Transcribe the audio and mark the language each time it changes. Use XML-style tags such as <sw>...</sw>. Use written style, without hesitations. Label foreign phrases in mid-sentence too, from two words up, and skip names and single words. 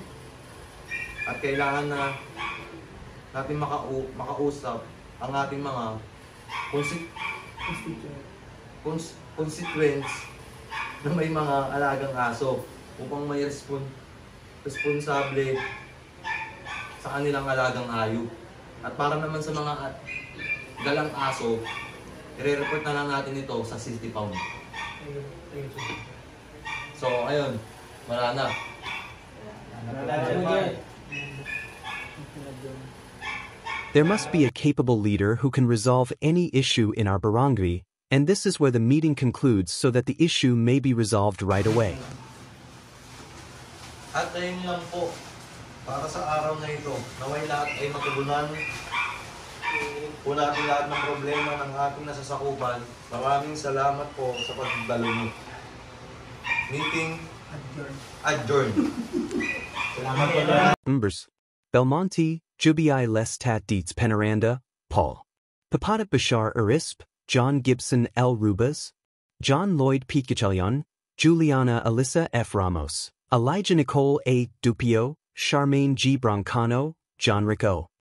<tl>At kailangan na natin makausap ang ating mga constituents na may mga alagang aso upang may responsable sa kanilang alagang hayop. At para naman sa mga galang aso, i-report na lang natin ito sa City Pound. So, ayun, wala na.</tl> <en>There must be a capable leader who can resolve any issue in our barangay, and this is where the meeting concludes so that the issue may be resolved right away.</en> <tl>At ayun lang po, para sa araw na ito, naway lahat ay matugunan po natin lahat ng problema ng ating nasasakupan. Maraming salamat po sa pagdalo niyo.</tl> <en>Meeting Adjourn.</en> <tl>Salamat po.</tl> <en>Members. Belmonte, Jubii Lestat Dietz Penaranda, Paul. Papadat Bashar Arisp, John Gibson L. Rubas, John Lloyd Pichalion, Juliana Alyssa F. Ramos, Elijah Nicole A. Dupio, Charmaine G. Broncano, John Rico.</en>